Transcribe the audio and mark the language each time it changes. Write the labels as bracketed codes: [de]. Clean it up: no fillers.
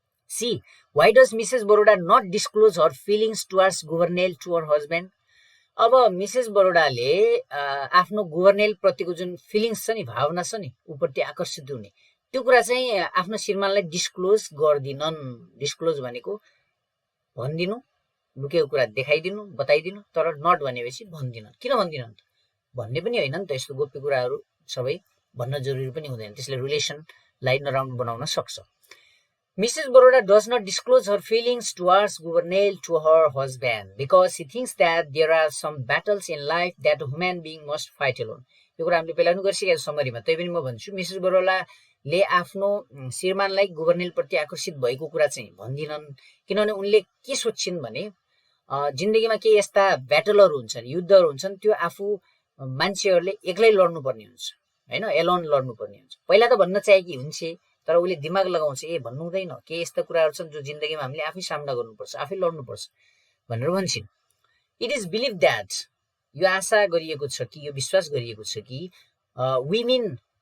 [en] see why does Mrs Baroda not disclose her feelings towards Gouvernail to her husband [ne] अब Mrs बरोडाले आफ्नो गुभर्नेल प्रतिको जुन feelings छ नि भावना छ नि उप्रति आकर्षित हुने त्यो कुरा चाहिँ आफ्नो श्रीमानलाई डिस्क्लोज गर्दिनन् डिस्क्लोज भनेको भनिदिनु लुकेको कुरा देखाइदिनु बताइदिनु तर नट भनेपछि भन्दिनन् किन भन्दिनन् त भन्ने पनि होइन नि त यस्तो गोप्य कुराहरू सबै भन्न जरुरी पनि हुँदैन त्यसले रिलेसनलाई नराम्रो बनाउन सक्छ Mrs. [en] Baroda does not disclose her feelings towards Gouvernail to her husband because she thinks that there are some battles in life that a human being must fight alone. [ne] यो कुरा हामीले पहिला पनि गरिसकेका समरीमा तैपनि म भन्छु मिसेस बरोलाले आफ्नो श्रीमानलाई गुभर्नेल प्रति आकर्षित भएको कुरा चाहिँ भन्दिनन् किनभने उनले के सोच्छिन् भने जिन्दगीमा के यस्ता ब्याटलहरू हुन्छन् युद्धहरू हुन्छन् त्यो आफू मान्छेहरूले एक्लै लड्नुपर्ने हुन्छ हैन एलोन लड्नुपर्ने हुन्छ पहिला त भन्न चाहे कि हुन्छ तर उले दिमाग लगाउँछ ए भन्नु हुँदैन के यस्ता कुराहरू छन् जो जिन्दगीमा हामीले आफै सामना गर्नुपर्छ आफै लड्नुपर्छ भनेर भन्छिन् [en] it is believe that [ne] यो आशा गरिएको छ कि यो विश्वास गरिएको छ कि विमेन